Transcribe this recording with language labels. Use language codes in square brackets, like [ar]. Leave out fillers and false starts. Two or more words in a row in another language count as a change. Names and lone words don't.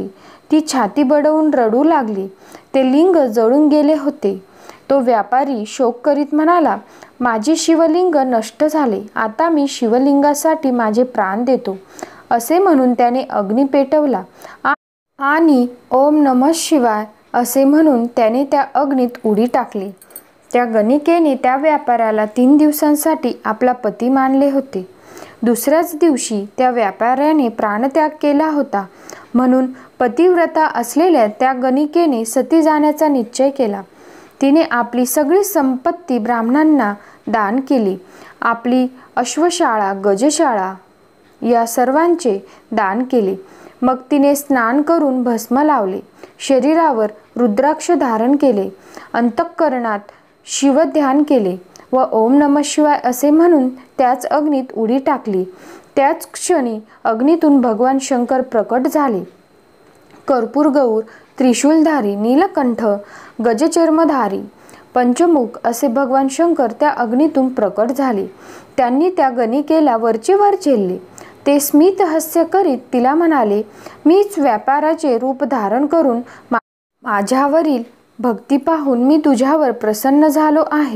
[mr] ती छाती बडवून रडू लागली. ते लिंग जळून गेले होते. तो व्यापारी शोक करीत म्हणाला, माझे शिवलिंग नष्ट झाले. आता मी शिवलिंगासाठी माझे प्राण देतो. असे म्हणून त्याने अग्नी पेटवला आणि [sa] ओम नमः शिवाय [mr] असे म्हणून त्याने त्या अग्नीत उडी टाकली. त्या गणिकेने त्या व्यापाऱ्याला 3 दिवसांसाठी आपला पती मानले होते. दुसऱ्याच दिवशी त्या व्यापाऱ्याने प्राणत्याग केला होता. म्हणून पतिव्रता असलेल्या त्या गणिकेने सती जाण्याचा निश्चय केला. तिने आपली सगळी संपत्ती ब्राह्मणांना दान केली. आपली अश्वशाळा, गजशाळा या सर्वांचे दान केले. मग तिने स्नान करून भस्म लावले. शरीरावर रुद्राक्ष धारण केले. अंतःकरणात शिवध्यान केले व [sa] ओम नमः शिवाय [mr] असे म्हणून त्याच अग्नीत उडी टाकली. त्याच क्षणी अग्नीतून भगवान शंकर प्रकट झाले. कर्पूर गौर, त्रिशूलधारी, नीलकंठ, गजचर्मधारी, पंचमुख असे भगवान शंकर त्या अग्नीतून प्रकट झाले. त्यांनी त्या गणिकेला वरचेवर झेलले. ते स्मित हास्य करीत तिला म्हणाले, मीच व्यापाराचे रूप धारण करून माझ्यावरील भक्ती पाहून मी तुझ्यावर प्रसन्न झालो आहे.